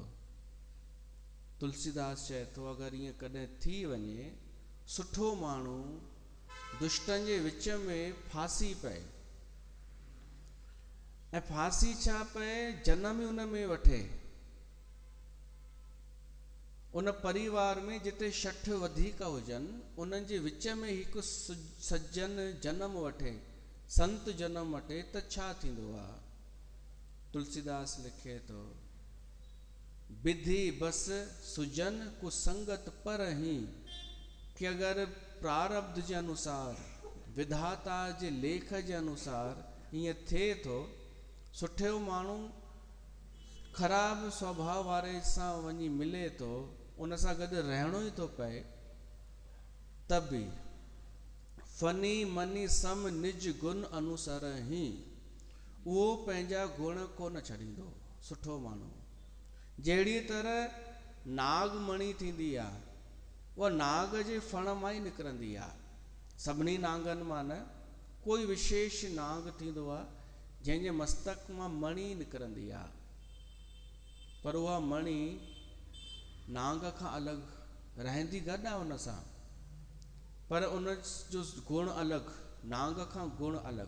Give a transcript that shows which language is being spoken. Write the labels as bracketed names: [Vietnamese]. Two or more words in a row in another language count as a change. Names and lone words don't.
[Sindhi] तुलसीदास चए थो अगरि ईअं कॾहिं थी वञे, सुठो माण्हू दुष्टनि जे विच में फासी पए, ऐं फासी छा पए, जनम ई उन में वठे, उन परिवार में जिते शठ वधीक हुजनि उन्हनि जे विच में हिकु सज्जन जनम वठे, संत जनम वठे त छा थींदो आहे? तुलसीदास लिखे थो, [Awadhi] विधि बस सुजन कुसंगत पर ही, [Sindhi] कि अगरि प्रारब्ध जे अनुसार, विधाता जे लेख जे अनुसार हीअं थिए थो, सुठो माण्हू ख़राब स्वभाव वारे सां वञी मिले थो, उन सां गॾु रहणो ई थो पए, त बि [Awadhi] फनी मनी सम निज गुण अनुसार ही, [Sindhi] उहो पंहिंजा गुण कोन छॾींदो। सुठो माण्हू जहिड़ी तरह नागमणी थींदी आहे, उहा नाग जे फण मां ई निकिरंदी आहे। सभिनी नागनि मां न, कोई विशेष नाग थींदो आहे जंहिंजे मस्तक मां मणी निकिरंदी आहे, पर उहा मणी नाग खां अलॻि रहंदी गॾु आहे उन सां, पर उन जो गुण अलॻि, नाग खां गुण अलॻि।